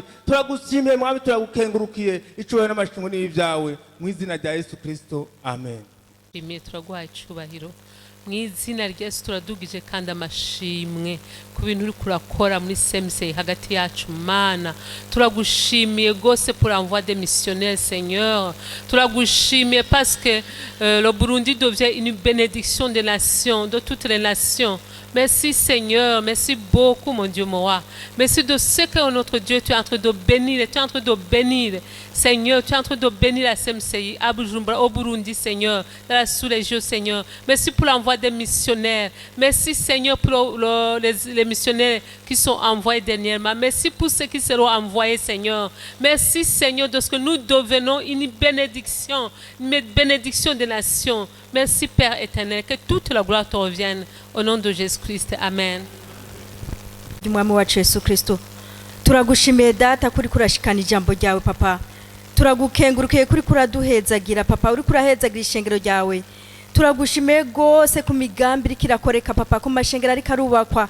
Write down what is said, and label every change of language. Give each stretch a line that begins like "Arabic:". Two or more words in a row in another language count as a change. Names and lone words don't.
Rundi: Turagushimiye mwami, turagukengurukiye icubahiro n'amashimwe n'ibyawe mu izina rya Yesu Kristo, amen. Turaguha icubahiro mu izina rya Yesu, turadugije kandi amashimwe ku bintu uri kurakora muri CMC hagati yacu mana. Turagushimiye gose
French: pour l'envoi des missionnaires Seigneur. Turagushimiye parce que le Burundi devient une bénédiction des nations, de toutes les nations. Merci Seigneur, merci beaucoup mon Dieu mon roi. Merci de ce que notre Dieu tu es en train de bénir, tu es en train de bénir Seigneur, tu es en train de bénir la CMCI à Bujumbura, au Burundi Seigneur, dans la sous-région Seigneur. Merci pour l'envoi des missionnaires. Merci Seigneur pour les missionnaires qui sont envoyés dernièrement. Merci pour ceux qui seront envoyés, Seigneur. Merci Seigneur de ce que nous devenons une bénédiction des nations. Merci Père éternel, que toute la gloire te revienne au nom de Jésus-Christ. Amen.
Rundi: Mwami wacu Yesu Kristo, turagushimiye data kuri kurashikana ijambo ryawe papa. Turagukengurukiye kuri kuraduhezagira papa, uri kurahezagira ishengero ryawe. Turagushimiye gose ku migambi ikirakoreka papa, ku mashengero ari karubakwa.